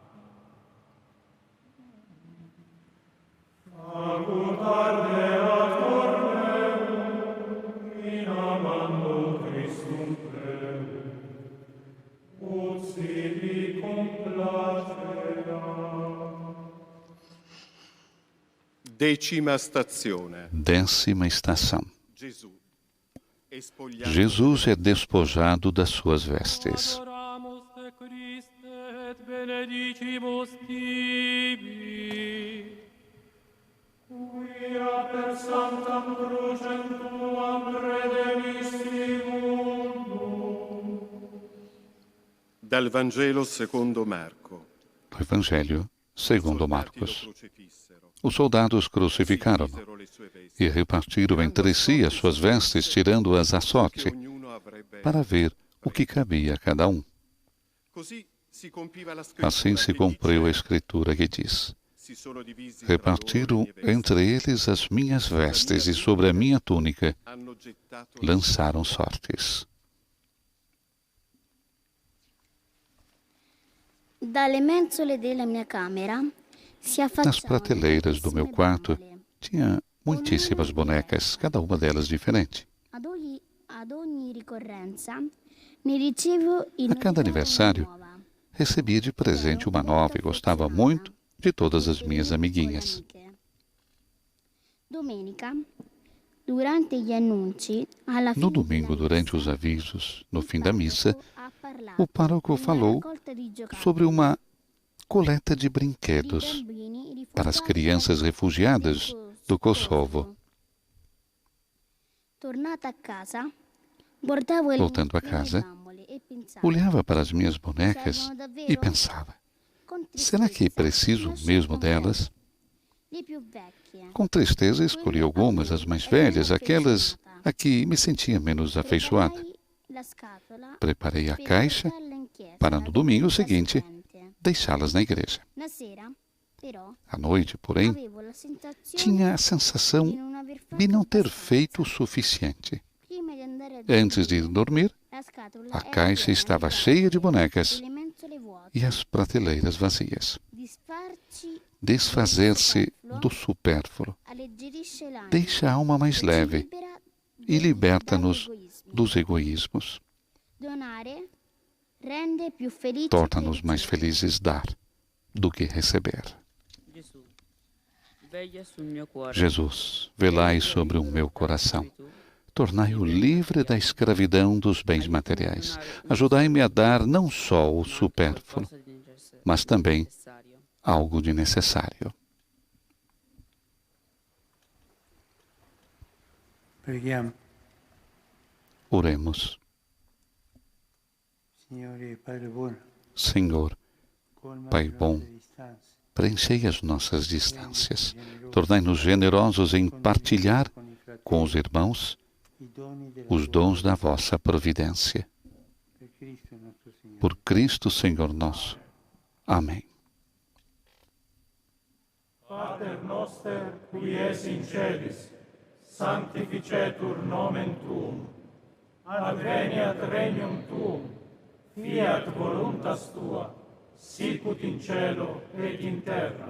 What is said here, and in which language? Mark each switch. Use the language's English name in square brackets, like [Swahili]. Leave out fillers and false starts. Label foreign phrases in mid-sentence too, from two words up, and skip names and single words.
[Latin] In amando Christum plebe, ut sibi complacera. [Italian] Decima stazione. [Portuguese] 10ª estação. Jesus é despojado das suas vestes. [Latin] Adoramus te Christe et benedicimus tibi. Quia per sanctam crucem tuam redemisti mundum. [Italian] Dal Vangelo secondo Marco. [Portuguese] Do Evangelho segundo Marcos. Os soldados crucificaram-no e repartiram entre si as suas vestes, tirando-as à sorte, para ver o que cabia a cada um. Assim se cumpriu a Escritura que diz: repartiram entre eles as minhas vestes e sobre a minha túnica lançaram sortes. [Italian] Dalle mensole della mia camera si [Portuguese] Nas [Italian] affacciavano [Portuguese] prateleiras do meu quarto [Italian] bambole. [Portuguese] tinha muitíssimas bonecas, cada uma delas diferente. [Italian] Ad ogni ricorrenza ne ricevo in [Portuguese] A cada [Italian] novità [Portuguese] aniversário, [Italian] una nuova. [Portuguese] recebia de presente uma nova e gostava muito de todas as minhas amiguinhas. [Italian] Domenica, durante gli annunci, alla [Portuguese] No [Italian] fine [Portuguese] domingo, [Italian] della [Portuguese] durante os [Italian] messa, [Portuguese] avisos, no [Italian] il [Portuguese] fim da missa, [Italian] parroco ha parlato [Portuguese] o pároco [Italian] di una [Portuguese] falou [Italian] raccolta di giocattoli [Portuguese] sobre uma coleta de [Italian] di [Portuguese] brinquedos [Italian] bambini [Portuguese] para as [Italian] rifugiati [Portuguese] crianças refugiadas [Italian] del [Portuguese] do Kosovo. [Italian] Tornata a casa, guardavo [Portuguese] Voltando a [Italian] le mie [Portuguese] casa, [Italian] bambole e pensavo, [Portuguese] Olhava para as minhas bonecas e pensava: [Italian] con [Portuguese] será que [Italian] tristezza, [Portuguese] preciso [Italian] ne ho [Portuguese] mesmo [Italian] scelte [Portuguese] delas? [Italian] le più vecchie. [Portuguese] Com tristeza, escolhi algumas, as mais velhas, aquelas a que me sentia menos afeiçoada. [Italian] Preparai la scatola [Portuguese] Preparei a [Italian] per [Portuguese] caixa [Italian] portarla in chiesa [Portuguese] para no domingo [Italian] domenica [Portuguese] seguinte [Italian] seguente. [Portuguese] deixá-las na igreja. [Italian] Na sera, però, [Portuguese] À noite, porém, [Italian] avevo la sensazione [Portuguese] tinha a [Italian] di [Portuguese] sensação [Italian] non aver fatto [Portuguese] de não ter [Italian] abbastanza. [Portuguese] feito o suficiente. [Italian] Prima di andare a [Portuguese] Antes de ir dormir, [Italian] la scatola [Portuguese] a [Italian] era [Portuguese] caixa [Italian] piena [Portuguese] estava [Italian] di [Portuguese] cheia de [Italian] bambole [Portuguese] bonecas [Italian] e le mensole vuote. [Portuguese] e as prateleiras vazias. [Italian] Disfarci [Portuguese] Desfazer-se do supérfluo [Italian] alleggerisce l'anima, [Portuguese] deixa a alma mais [Italian] ci [Portuguese] leve [Italian] libera [Portuguese] e liberta-nos [Italian] dall'egoismo. [Portuguese] dos egoísmos. [Italian] Donare rende più felici [Portuguese] Torna-nos [Italian] che [Portuguese] mais [Italian] ricevere. [Portuguese] felizes dar do que receber. [Italian] Gesù, veglia sul mio cuore. [Portuguese] Jesus, velai sobre o meu coração. Tornai-o livre da escravidão dos bens materiais. Ajudai-me a dar não só o supérfluo, mas também algo de necessário. [Italian] Preghiamo. [Portuguese] Oremos. [Italian] Signore Padre buono, [Portuguese] Senhor, [Italian] colma [Portuguese] Pai [Italian] le [Portuguese] bom, [Italian] nostre distanze. [Portuguese] preenchei as nossas distâncias. Tornai-nos generosos em partilhar com os irmãos [Italian] I doni della [Portuguese] os [Italian] tua [Portuguese] dons da vossa providência. [Italian] per Cristo nostro Signore. [Portuguese] Por Cristo, Senhor nosso. Amém. [Latin] Pater noster, qui es in celis, sanctificetur nomen tuum. Adveniat regnum tuum. Fiat voluntas tua, sicut in cielo et in terra.